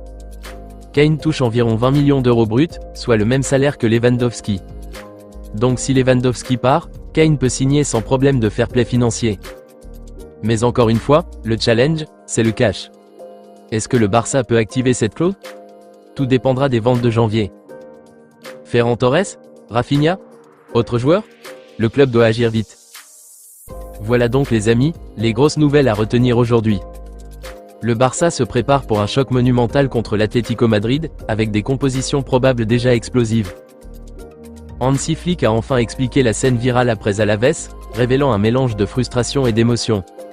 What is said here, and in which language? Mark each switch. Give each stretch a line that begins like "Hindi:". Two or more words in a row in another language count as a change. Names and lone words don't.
French: Kane touche environ 20 millions d'euros bruts, soit le même salaire que Lewandowski. Donc si Lewandowski part, Kane peut signer sans problème de
English: fair play
French: financier. Mais encore une fois, le challenge, c'est le cash. Est-ce que le Barça peut activer cette clause? Tout dépendra des ventes de janvier. Ferran Torres? Rafinha? Autre joueur? Le club doit agir vite. Voilà donc les amis, les grosses nouvelles à retenir aujourd'hui. Le Barça se prépare pour un choc monumental contre l'Atlético Madrid, avec des compositions probables déjà explosives. Hansi Flick a enfin expliqué la scène virale après Alaves, révélant un mélange de frustration et d'émotion.